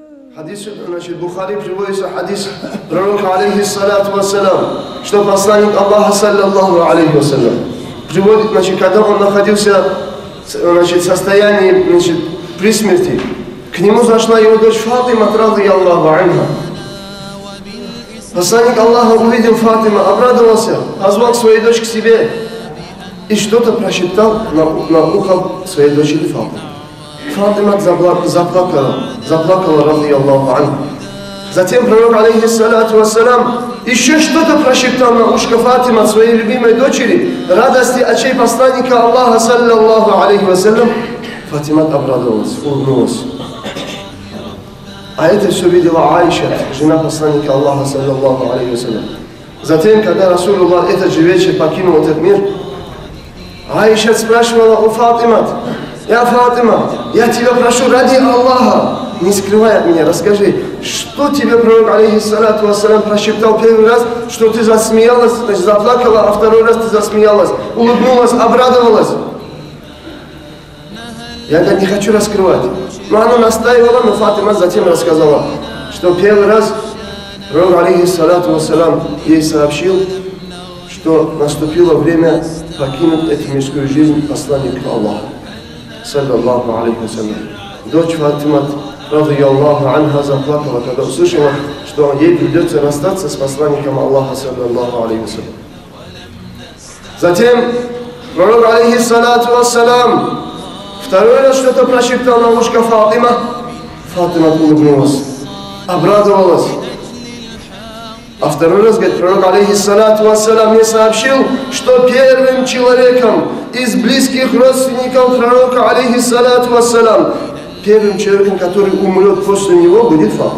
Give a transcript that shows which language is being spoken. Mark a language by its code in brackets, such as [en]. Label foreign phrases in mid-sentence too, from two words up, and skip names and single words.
[ru] Хадис, значит, Бухари приводится хадис пророка, [ar] عليه الصلاة والسلام, [ru] что посланник Аллаха, [ar] صلى الله عليه وسلم, [ru] приводит, значит, когда он находился, значит, в состоянии, значит, при смерти, к нему зашла его дочь Фатима, [ar] رضي الله عنها. [ru] Посланник Аллаха увидел Фатима, обрадовался, позвал свою дочь к себе и что-то прошептал на ухо своей дочери Фатиме. Фатима заплакала, [ar] رضي الله عنها. [ru] Затем пророк, [ar] عليه الصلاة والسلام, [ru] еще что-то прошептал на ушко Фатима, своей любимой дочери, радости очей посланника Аллаха, [ar] صلى الله عليه وسلم. [ru] Фатима обрадовалась, улыбнулась. А это все видела Аиша, жена посланника Аллаха, [ar] صلى الله عليه وسلم. [ru] Затем, когда Расулуллах этот же вечер покинул этот мир, Аиша спрашивала у Фатима: «Я Фатима, я тебя прошу ради Аллаха, не скрывай от меня, расскажи, что тебе пророк, [ar] عليه الصلاة والسلام, [ru] прошептал первый раз, что ты засмеялась, значит, заплакала, а второй раз ты засмеялась, улыбнулась, обрадовалась?» Я, говорит, не хочу раскрывать. Но она настаивала, но Фатима затем рассказала, что первый раз пророк, [ar] عليه الصلاة والسلام, [ru] ей сообщил, что наступило время покинуть эту мирскую жизнь посланника Аллаха, [ar] صلى الله عليه وسلم. [ru] Дочь Фатима, [ar] رضي الله عنها, [ru] заплакала, когда услышала, что ей придется расстаться с посланником Аллаха, [ar] صلى الله عليه وسلم. [ru] Затем пророк, [ar] عليه الصلاة والسلام, [ru] второй раз что-то прошептал на ушко Фатима. Фатима улыбнулась, обрадовалась. А второй раз, говорит, пророк, [ar] عليه الصلاة والسلام, [ru] мне сообщил, что первым человеком из близких родственников пророка, [ar] عليه الصلاة والسلام, [ru] первым человеком, который умрет после него, будет Фатима.